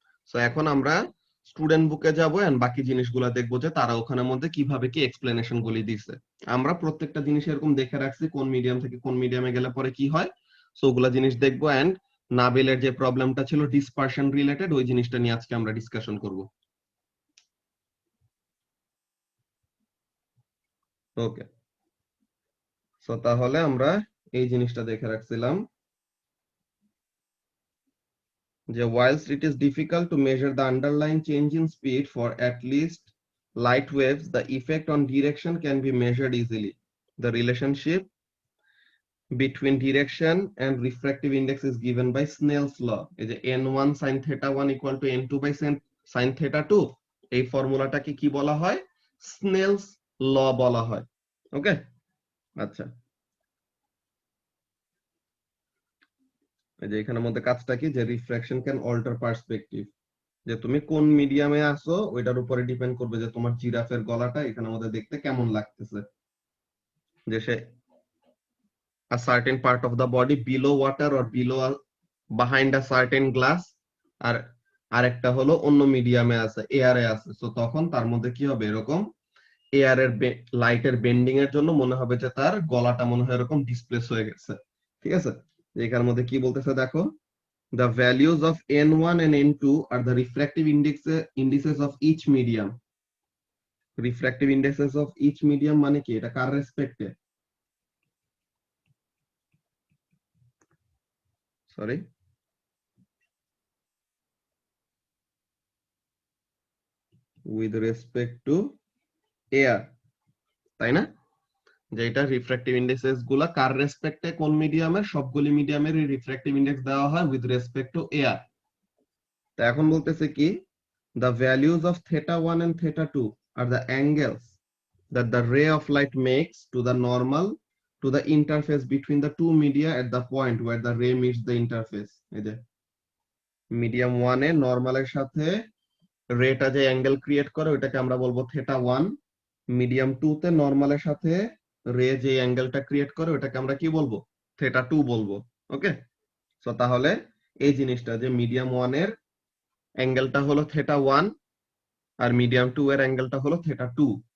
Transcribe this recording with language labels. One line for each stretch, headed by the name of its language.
Bangla: So এখন আমরা student বুকে যাবো এন্ড বাকি জিনিসগুলো দেখবো যে তারা ওখানের মধ্যে কিভাবে কি এক্সপ্লেনেশন গুলি দিছে। আমরা প্রত্যেকটা জিনিস এরকম দেখে রাখছি কোন মিডিয়াম থেকে কোন মিডিয়ামে গেলে পরে কি হয়, সো ওগুলা জিনিস দেখবো। এন্ড নাবিলের যে প্রবলেমটা ছিল ডিসপারশন রিলেটেড, ওই জিনিসটা নিয়ে আজকে আমরা ডিসকাশন করব। ওকে, সো তাহলে আমরা এই জিনিসটা দেখে রাখছিলাম যে
English: whilst it is difficult to measure the underlying change in speed for at least light waves, the effect on direction can be measured easily. The relationship between direction and refractive index is given by Snell's law.
Bangla: এই যে
English: n1 sin theta 1 equal to n2 by sin theta 2,
Bangla: এই ফর্মুলাটাকে কি বলা হয়, snails ল বলা হয়। ওকে, আচ্ছা, এই যে এখানের মধ্যে কাজটা কি, যে রিফ্রাকশন ক্যান অল্টার পার্সপেক্টিভ, যে তুমি কোন মিডিয়ামে আসো ওইটার উপরে ডিপেন্ড করবে যে তোমার জিরাফের গলাটা এখানের মধ্যে দেখতে কেমন লাগতেছে। যে সে
English: a certain part of the body below water or below behind a certain glass,
Bangla: আর আরেকটা হলো অন্য মিডিয়ামে আছে, এয়ারে আছে, সো তখন তার মধ্যে কি হবে, এরকম এয়ারের লাইটের বেন্ডিং এর জন্য মনে হবে যে তার গলাটা মনে হয় এরকম ডিসপ্লেস হয়ে গেছে। ঠিক আছে, এখানের মধ্যে কি বলতেছে দেখো,
English: the values of n1 and n2 are the refractive indices of each medium. Refractive indices of each medium
Bangla: মানে কি, এটা কার রেসপেক্টে, sorry
English: with respect to air,
Bangla: তাই না, যে এটা রিফ্র্যাক্টিভ ইন্ডেক্সেস গুলা কার রেসপেক্টে, কোন মিডিয়ামের, সবগুলি মিডিয়ামের রিফ্র্যাক্টিভ ইন্ডেক্স দেওয়া হয় উইথ রেসপেক্ট টু এয়ার। তো এখন বলতেছে কি,
English: the values of theta 1 and theta 2 are the angles that the ray of light makes to the normal to the interface between the two media at the point where the ray meets the interface.
Bangla: এই যে medium 1 এ নরমালের সাথে রেটা যে angle create করে ওটাকে আমরা বলবো theta 1, medium 2 তে নরমালের সাথে রে যে অ্যাঙ্গেলটা ক্রিয়েট করে ওটাকে আমরা কি বলবো, theta 2 বলবো। ওকে, সো তাহলে এই জিনিসটা যে মিডিয়াম 1 এর অ্যাঙ্গেলটা হলো theta 1 আর মিডিয়াম 2 এর অ্যাঙ্গেলটা হলো theta 2।